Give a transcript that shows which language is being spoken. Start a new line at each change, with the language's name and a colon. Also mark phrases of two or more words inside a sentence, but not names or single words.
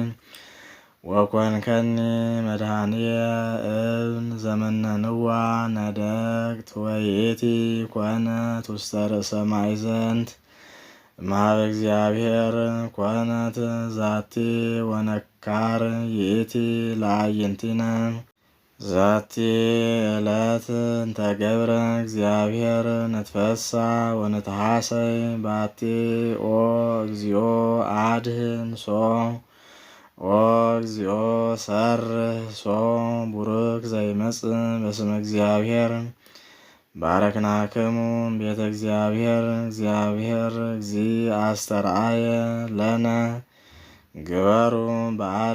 Geez: ወኮንከኒ መድኃኒየ እብን ዘመነንዋ ነደቅት ወይእቲ ኮነት ውስተ ርእሰ ማዕዘንት እምኀበ እግዚአብሔር ኮነት ዛቲ ወነካር ይእቲ ለአዕይንቲነ። ዛቲ ዕለት እንተ ገብረ እግዚአብሔር ንትፈሳ ወንትሐሰይ ባቲ ኦ እግዚኦ አድህን ሶ ኦ እግዚኦ ሰርህ ሶ ቡሩክ ዘይመጽእ በስመ እግዚአብሔር። ባረክናክሙ ቤተ እግዚአብሔር እግዚአብሔር እግዚ አስተርአየ ለነ ግበሩ በዓለ